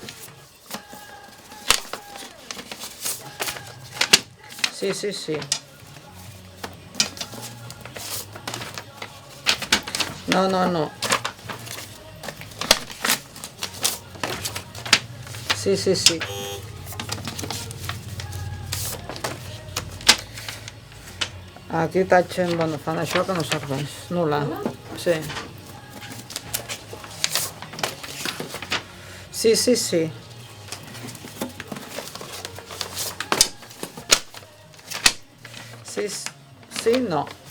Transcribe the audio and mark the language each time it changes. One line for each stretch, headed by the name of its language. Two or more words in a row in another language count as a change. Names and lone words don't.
Italian: Sì, sì, sì. No, no, no. Sì, sì, sì.
Catalan: Aquí tachem, bueno, fan això que no serveix. Nul·la. Sí. Sí, sí, sí. Sí, sí, no.